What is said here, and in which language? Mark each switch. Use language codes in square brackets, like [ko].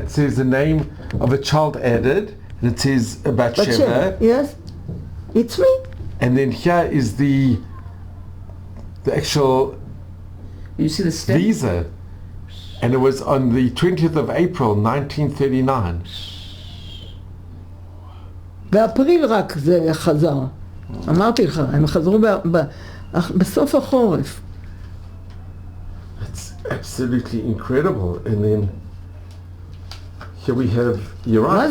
[en] It says the name of a child added, and it says Batsheva. Yes, it's me. And then here is the actual You see the stamp? visa, and it was on the 20th of April 1939. [he] באפריל רק זה חזר. אמרתי לך, הם חזרו בסוף החורף. [en] It's absolutely incredible. And then here we have, you're right,